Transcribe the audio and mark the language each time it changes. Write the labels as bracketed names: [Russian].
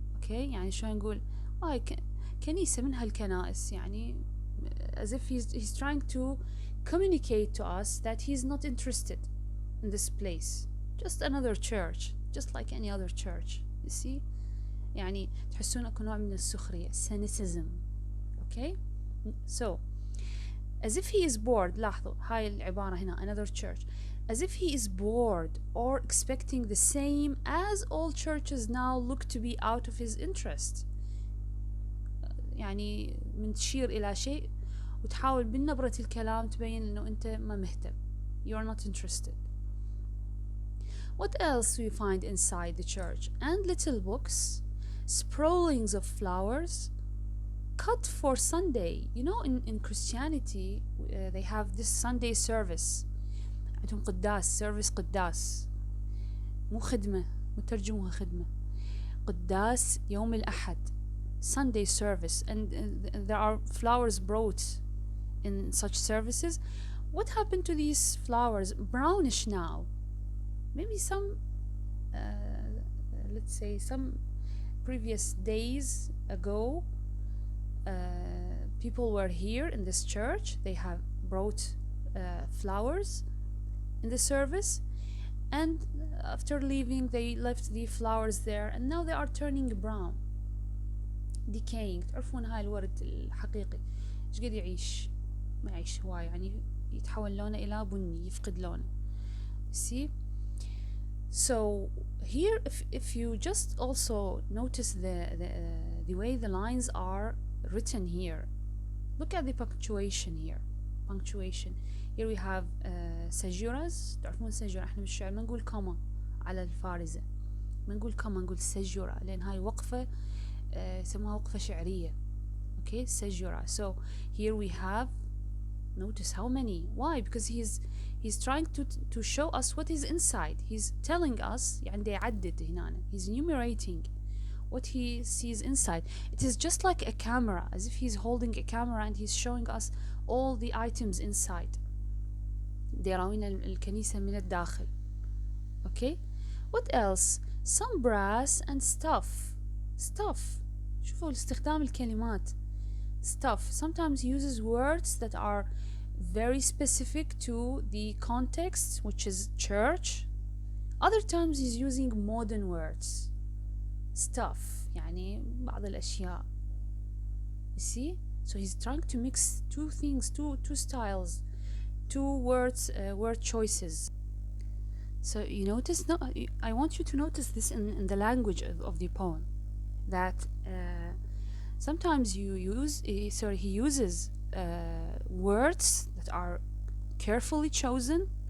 [English] Okay, [Arabic] يعني شو نقول كنيسة من هالكنائس، يعني [English] as if he's trying to communicate to us that he's not interested in this place. Just another church, just like any other church. You see, [Arabic] يعني تحسون اكو نوع من السخرية, cynicism. [English] Okay, so as if he is bored. [Arabic] لاحظوا هاي العبارة هنا, [English] another church. As if he is bored or expecting the same as all churches now look to be out of his interest. [Arabic] يعني من تشير إلى شيء وتحاول بنبرة الكلام تبين إنه أنت ما مهتم. [English] You are not interested. What else do we find inside the church? And little books, sprawlings of flowers, cut for Sunday. You know, in Christianity, they have this Sunday service. [Arabic] عندهم قداس, service قداس, مو خدمة, مترجموها خدمة. قداس يوم الأحد. [English] Sunday service, and there are flowers brought in such services. What happened to these flowers? Brownish now. Maybe some, let's say, some previous days ago, uh, people were here in this church. They have brought flowers in the service, and after leaving, they left the flowers there, and now they are turning brown, decaying. [Arabic] تعرفون هاي الورد الحقيقي ايش قد يعيش؟ ما يعيش هواي، يعني يتحول لونه إلى بني، يفقد لونه. [English] See? So here, if you just also notice the way the lines are written here, look at the punctuation here. Punctuation. Here we have caesuras. [Arabic] تعرفون سجورة؟ احنا بالشعر ما نقول كما على الفارزة، ما نقول كما، نقول سجورة، لأن هاي وقفة يسموها وقفة شعرية. [English] Okay, caesura. So here we have, notice how many. Why? Because he's trying to show us what is inside. He's telling us [Arabic] يعني دا يعدد هنا. [English] He's enumerating what he sees inside. It is just like a camera, as if he's holding a camera and he's showing us all the items inside. [Arabic] يراوينا الكنيسة من الداخل. [English] Okay? What else? Some brass and stuff. Stuff. [Arabic] شوفوا استخدام الكلمات. [English] Stuff sometimes uses words that are very specific to the context, which is church. Other times he's using modern words. [Arabic] Stuff يعني بعض الأشياء. [English] You see? So he's trying to mix two things, two styles, two words, word choices. So you notice, no, I want you to notice this in the language of the poem, that sometimes he uses words that are carefully chosen.